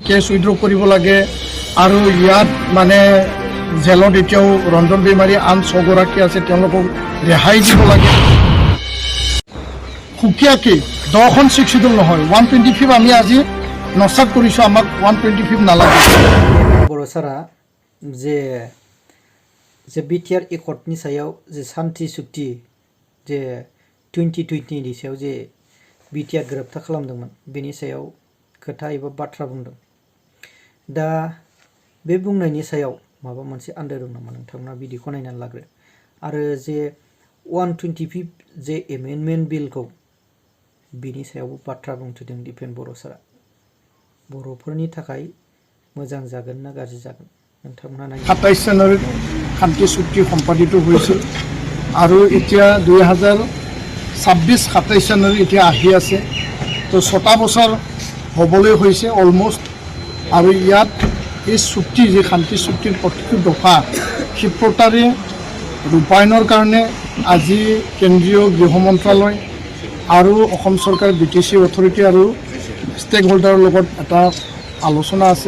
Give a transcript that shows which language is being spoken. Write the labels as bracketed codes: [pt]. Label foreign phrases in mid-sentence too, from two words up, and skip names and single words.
[en] case withdraw [as] কৰিব লাগে আৰু ইয়াত মানে জেলত এতিয়াও ৰঞ্জন বেমাৰী আন 6 গৰাকী আছে তেওঁলোকক ৰেহাই দিব লাগে। সুকীয়াকৈ 10খন শিডিউল নহয় 125 আমি আজি নচাত কৰিছোঁ, আমাক 125 নালাগে। [brx] बर' सारा जे बिटिआर एकर्डनि सायाव जे शान्ति चुक्ति जे 2020 नि सायाव जे बिटिआर गोरोबथा खालामदोंमोन बेनि सायाव खोथा एबा बाथ्रा बुंदों। दा बे बुंनायनि सायाव माबा मोनसे आन्दाय दं नामा नोंथांमोना बिदिखौ नायनानै लाग्रो। आरो जे 125 जे [en] amendment bill [brx] बिनि सायावबो बाथ्रा बुंथिदों दिपेन बर' सारा। बर'फोरनि थाखाय मोजां जागोन ना गाज्रि जागोन नोंथांमोना नाय। [as] 27 চনৰ শান্তি চুক্তি সম্পাদিত হৈছিল আৰু এতিয়া 2026-27 চনৰ এতিয়া আহি আছে, তো 6টা বছৰ হ'বলৈ হৈছে অলমষ্ট। আৰু ইয়াত এই চুক্তি যে শান্তি চুক্তিৰ প্ৰতিটো দফা ক্ষিপ্ৰতাৰে ৰূপায়ণৰ কাৰণে আজি কেন্দ্ৰীয় গৃহ মন্ত্ৰালয় আৰু অসম চৰকাৰ BTC অথৰিটি আৰু [en] stake holder [as] লগত এটা আলোচনা আছিল।